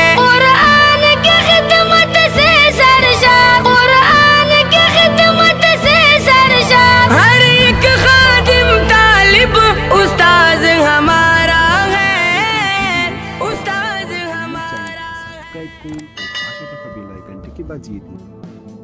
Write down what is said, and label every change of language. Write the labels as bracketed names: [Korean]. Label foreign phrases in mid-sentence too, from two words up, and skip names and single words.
[Urdu] قرآن کی خدمت سے سرشار، قرآن کی خدمت سے سرشار، ہر ایک خادم طالب استاذ ہمارا ہے، استاذ ہمارا ہے۔ [Bangla] সাবস্ক্রাইব করুন ও পাশে থাকা বেল আইকনটিকে বাজিয়ে দিন